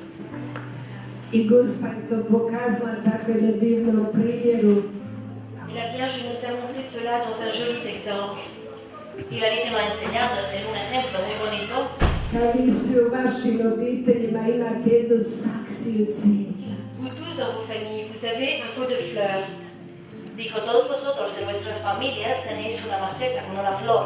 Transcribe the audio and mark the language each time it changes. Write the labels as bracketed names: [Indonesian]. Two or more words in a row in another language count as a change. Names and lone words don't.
[Croatian] I Gospa je to pokazala tako na divnom primjeru. [French] Et la Vierge nous a montré cela dans un joli exemple. [Spanish] Y la Virgen nos ha enseñado en un ejemplo muy bonito. [Croatian] Kad vi svi u vašim obiteljima imate jednu saksiju cvijeća. [French] Vous tous dans vos familles, vous avez un pot de fleurs. [Spanish] Dijo, todos vosotros en vuestras familias tenéis una maceta con una flor.